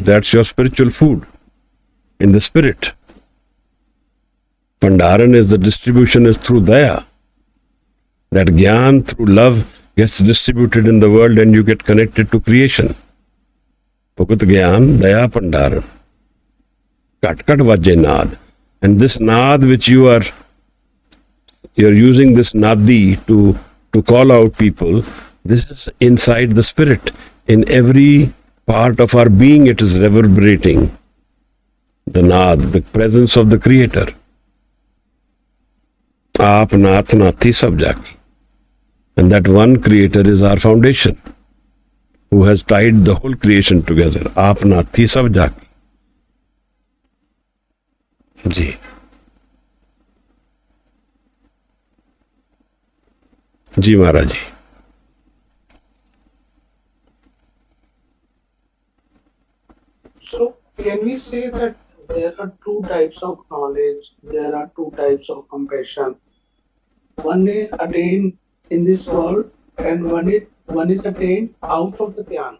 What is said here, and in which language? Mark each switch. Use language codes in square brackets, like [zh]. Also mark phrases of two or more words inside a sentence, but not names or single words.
[en] That's your spiritual food in the spirit. Pandaran is the distribution is through Daya. That Gyan through love gets distributed in the world and you get connected to creation. [pa] ਭੁਗਤਿ ਗਿਆਨੁ, ਦਇਆ ਭੰਡਾਰਣਿ। ਘਟਿ ਘਟਿ ਵਾਜਹਿ ਨਾਦ. [en] And this naad which you're using this nadi to call out people, this is inside the spirit. In every part of our being it is reverberating. The naad, the presence of the Creator. [pa] ਆਪਿ ਨਾਥੁ ਨਾਥੀ ਸਭ ਜਾਕੀ. [en] And that one Creator is our foundation, who has tied the whole creation together. [pa] ਆਪਿ ਨਾਥੀ ਸਭ ਜਾਕੀ। ਜੀ. ਜੀ ਮਹਾਰਾਜ ਜੀ. [en] So, can we say that there are two types of knowledge, there are two types of compassion? One is attained in this world, and one is attained out of the dhyan.